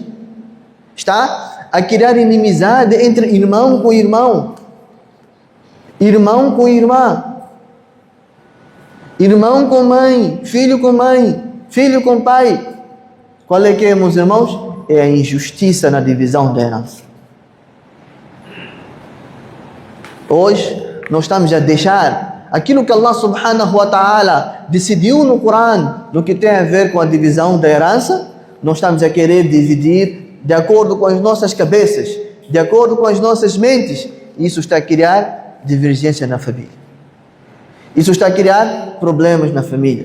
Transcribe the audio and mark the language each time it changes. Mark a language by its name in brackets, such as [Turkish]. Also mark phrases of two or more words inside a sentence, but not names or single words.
[Portuguese] Está a criar inimizade entre irmão com irmão, irmão com irmã, irmão com mãe, filho com pai. Qual é que é, meus irmãos? É a injustiça na divisão da herança. Hoje nós estamos a deixar aquilo que [Arabic] الله سبحانه وتعالى [Portuguese] decidiu no Corão, no que tem a ver com a divisão da herança, nós estamos a querer dividir de acordo com as nossas cabeças, de acordo com as nossas mentes. Isso está a criar divergência na família. Isso está a criar problemas na família.